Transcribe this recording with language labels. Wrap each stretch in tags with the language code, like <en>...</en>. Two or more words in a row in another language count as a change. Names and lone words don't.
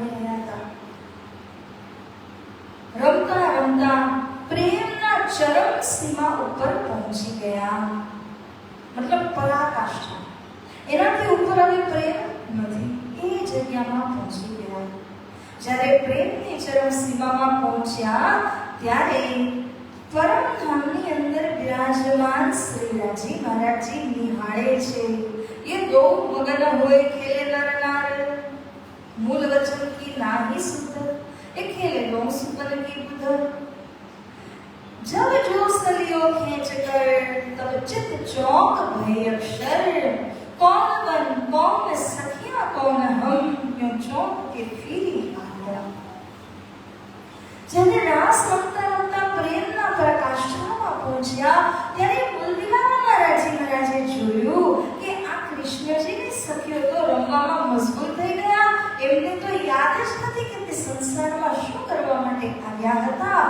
<gu>રમતા રમતા પ્રેમના ચરમ સીમા ઉપર પહોંચી ગયા, મતલબ પરાકાષ્ઠા. એનાથી ઉપર હવે પ્રેમ નથી, એ જગ્યામાં પહોંચી ગયા. જ્યારે પ્રેમની ચરમ સીમામાં પહોંચ્યા ત્યારે પરમધામની અંદર વિરાજમાન શ્રીરાજી મહારાજજી નિહાળે છે.</gu> <hi>ये दो मगन होए खेले नर नार, मूल वचन की नाही सुधर, ये खेले दो सुपन की बुधर. जब जो सलियो खींच कर तब चित चौक भय अक्षर, कौन बन कौन सखिया कौन हम, यूं चौक के फिरी आया.</hi> <gu>જ્યારે રાસ રમતા રમતા પ્રેમના પ્રકાશમાં પહોંચ્યા ત્યારે મૂલવિલાસજી મહારાજે જોયું કે આ કૃષ્ણજીની સખીઓ તો રમવામાં મશગુલ થઈ ગયા. એમને તો યાદ જ નથી કે તે સંસારમાં શું કરવા માટે આવ્યા હતા.</gu>